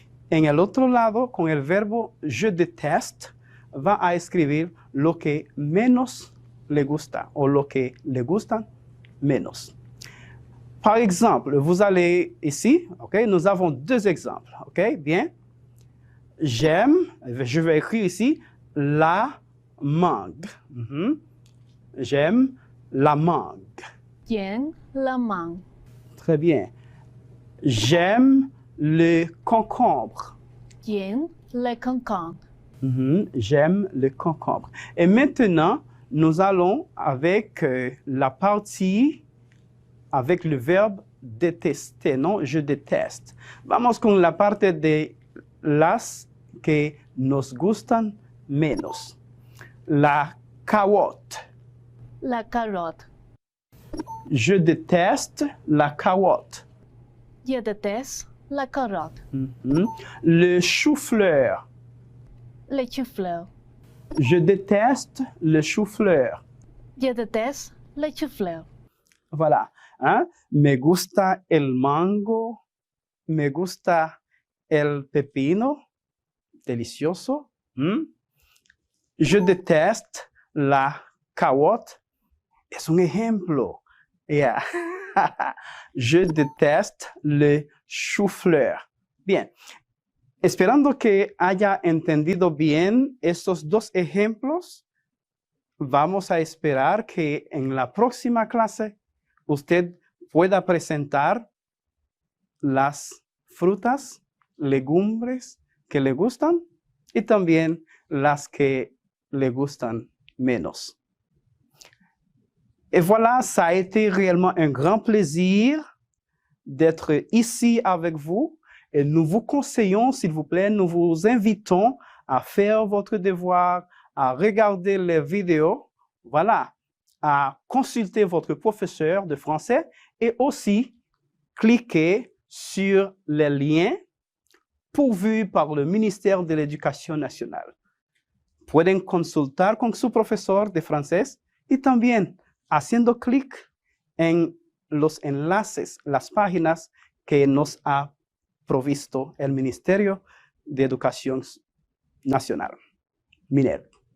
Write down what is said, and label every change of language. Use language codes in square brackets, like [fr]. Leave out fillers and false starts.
[es] En el otro lado, con el verbo [fr] je déteste, [es] va a escribir lo que menos le gusta o lo que le gustan menos. [fr] Par exemple, vous allez ici, okay, nous avons deux exemples, okay, bien. J'aime, je vais écrire ici, la mangue. J'aime la mangue. Bien, la mangue. Très bien. J'aime le concombre. Bien, le concombre. J'aime le concombre. Et maintenant, nous allons avec la partie, avec le verbe détester, non? Je déteste. [es] Vamos con la parte de las que nos gustan menos. [fr] La carotte. La carotte. Je déteste la carotte. Je déteste la carotte. Le chou-fleur. Le chou-fleur. Je déteste le chou-fleur. Je déteste le chou-fleur. Voilà. Hein? [es] Me gusta el mango. Me gusta el pepino. Delicioso. [fr] Je déteste la carotte. [es] Es un ejemplo. [fr] Yeah. Je déteste le chou-fleur. Bien. [es] Esperando que haya entendido bien estos dos ejemplos, vamos a esperar que en la próxima clase usted pueda presentar las frutas, legumbres que le gustan y también las que le gustan menos. [fr] Et voilà, ça a été réellement un grand plaisir d'être ici avec vous. Et nous vous conseillons, s'il vous plaît, nous vous invitons à faire votre devoir, à regarder les vidéos, voilà, à consulter votre professeur de français et aussi cliquer sur les liens pourvus par le ministère de l'Éducation nationale. [es] Pueden consultar con su profesor de francés y también haciendo clic en los enlaces, las páginas que nos ha provisto el Ministerio de Educación Nacional, MINED.